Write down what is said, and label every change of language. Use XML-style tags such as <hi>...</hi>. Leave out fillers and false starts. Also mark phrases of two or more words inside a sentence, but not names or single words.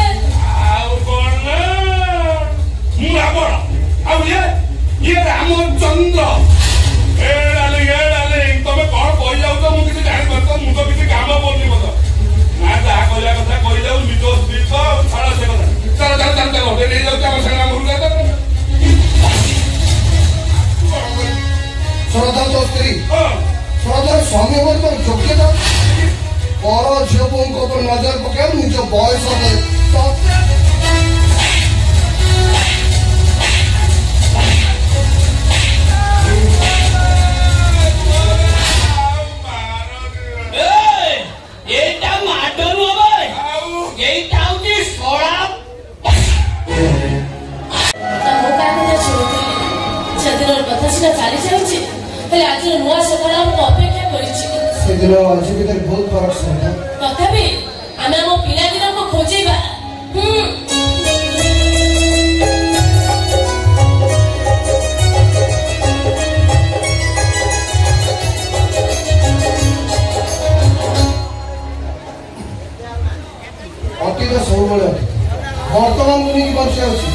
<or>ଆଉ କଣ ମୁଁ ରାବଣ ଆଉ ଇଏ ରାମଚନ୍ଦ୍ର ଏ ଡାର୍ଲିଂ ତମେ କଣ କହିଯାଉଛ ମୁଁ କିଛି ଜାଣିପାରୁଛ ମୁଁ ତ କିଛି କାମ କରୁନି ମତେ ନା ଯାହା କରିବା କଥା କହିଯାଉ ନିଜ ସ୍ତ୍ରୀ ତ ଛାଡ଼ ସେ କଥା ଚାଲ ଚାଲ ଚାଲ ଚାଲ ନେଇଯାଉଛି ଆମ ସାଙ୍ଗେ ଆମ ଘରକୁ ଶୁଣଧ ତୋ ସ୍ତ୍ରୀ ଶୁଣଧ ସ୍ୱାମୀ ବୋଲି ତୋର ଯୋଗ୍ୟତା ପର ଝିଅ ବୋଉଙ୍କ ଉପରେ ନଜର ପକେଇବ ନିଜ ବୟସ</or> <bn>এইটা মাড নয় এইটা হচ্ছে সরাব</bn> <or>ସେଦିନର କଥା ସିନା ଚାଲି ଯାଇଛି ହେଲେ ଆଜିର ନୂଆ ସକାଳ ଆମକୁ ଅପେକ୍ଷା କରିଛି। ସେଦିନ ଆଜି ଭିତରେ ବହୁତ ଫରକ ସହିତ ତଥାପି ଆମେ ଆମ ପିଲାଦିନକୁ ଖୋଜିବା। ଅତୀତ ସବୁବେଳେ ବର୍ତ୍ତମାନ ଦୁନିକି ବଞ୍ଚି ଅଛି</or>